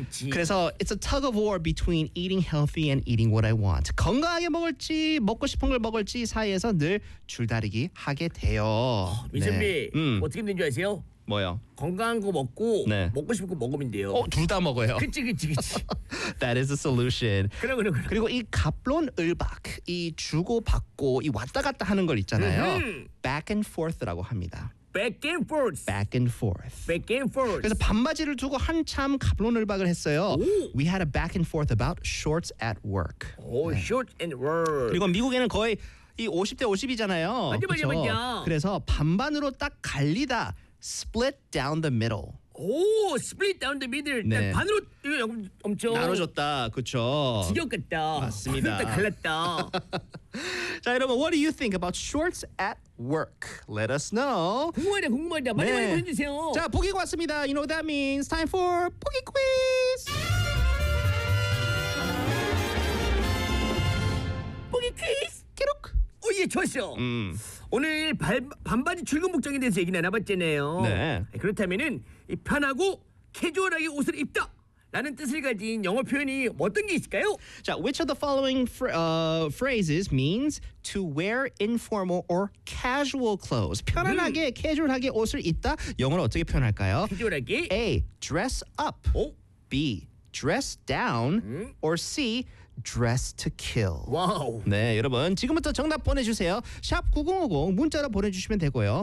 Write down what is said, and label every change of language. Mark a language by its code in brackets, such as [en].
[ko] 그래서 [en] it's a tug of war between eating healthy and eating what I want. [ko] 건강하게 먹을지 먹고 싶은 걸 먹을지 사이에서 늘 줄다리기 하게 돼요. 미선비 어떻게 된 줄 아세요? 뭐요? 건강한 거 먹고 네. 먹고 싶은 거 먹으면 돼요. 둘 다 먹어요. 그치. [en] That is a solution. [ko] 그럼. 그리고 이 갑론을박, 이 주고받고 이 왔다 갔다 하는 걸 있잖아요. [en] Back and forth [ko] 라고 합니다. [en] Back and forth. [ko] 그래서 반바지를 두고 한참 갑론을박을 했어요. 오. [en] We had a back and forth about shorts at work. [ko] 오, 네. [en] Shorts at work. [ko] 그리고 미국에는 거의 이 50대 50이잖아요. 맞아. 그래서 반반으로 딱 갈리다. [en] Split down the middle. 오, split down the middle. 네. [ko] 반으로 엄청 나눠줬다. 그렇죠. 지겹겠다. 맞습니다. 갈랐다. 자, 여러분, [en] what do you think about shorts at work? Let us know. [ko] 궁금하다. 많이 네. 보내주세요. 자, 보기 왔습니다. [en] You know what that means? Time for 보기 퀴즈. [ko] 보기 퀴즈. 기록. 오, 예, 좋았어. 오늘 반바지 출근 복장에 대해서 얘기 나눠봤잖아요. 네. 그렇다면은 이 편하고 캐주얼하게 옷을 입다라는 뜻을 가진 영어 표현이 어떤 게 있을까요? [en] 자, which of the following phrases means to wear informal or casual clothes? [ko] 편안하게 캐주얼하게 옷을 입다 영어로 어떻게 표현할까요? 캐주얼하게. [en] A. Dress up. [ko] 오? [en] B. Dress down. Or C. Dress to kill. [ko] 와우. 네, 여러분 지금부터 정답 보내주세요. 샵 9050 문자로 보내주시면 되고요.